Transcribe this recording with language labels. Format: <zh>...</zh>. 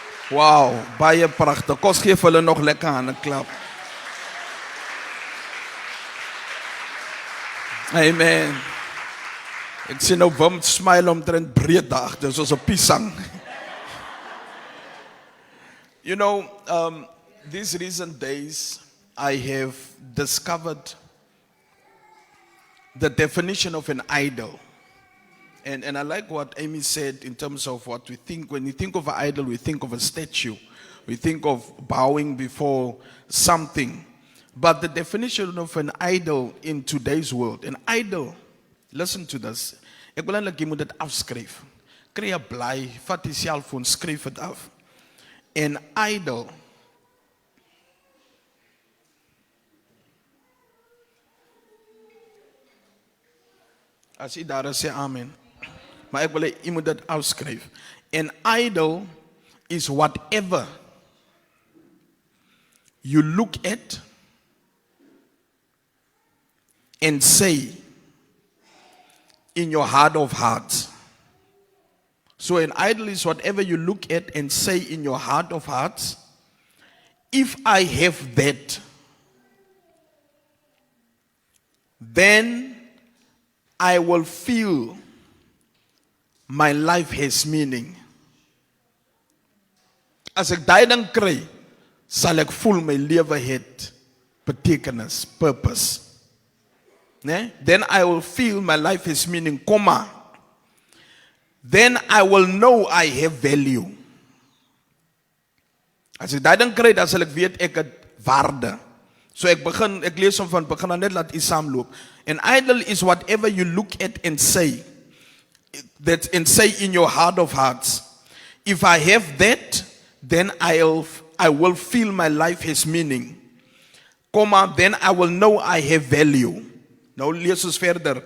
<af>Wow, baie pragtig. Kom gee vir hulle nog lekker hande klap. Amen. Ek sien nou Wim smile omtrent breed daar, dis soos 'n piesang.</af> <en>You know, these recent days I have discovered the definition of an idol. And I like what Amy said in terms of what we think. When we think of an idol, we think of a statue. We think of bowing before something. But the definition of an idol in today's world, an idol, listen to this.</en> <af>Ek wil eintlik jy moet dit afskryf. Kry 'n bly, vat die selfoon, skryf dit af. An idol as jy daar sê amen. Maar ek wil jy moet dit afskryf.</af> <en>An idol is whatever you look at and say in your heart of hearts. So an idol is whatever you look at and say in your heart of hearts, if I have that, then I will feel my life has meaning.</en> <af>As ek daai ding kry, sal ek voel my lewe het betekenis, purpose. Nee?</af> <en>Then I will feel my life has meaning, comma. Then I will know I have value.</en> <af>As ek daai ding kry, dan sal ek weet ek het waarde. So ek lees hom van begin aan net laat u saamloop.</af> <en>An idol is whatever you look at and say. That and say in your heart of hearts. If I have that, then I will feel my life has meaning. Comma, then I will know I have value.</en> <af>Nou lees ons verder.</af>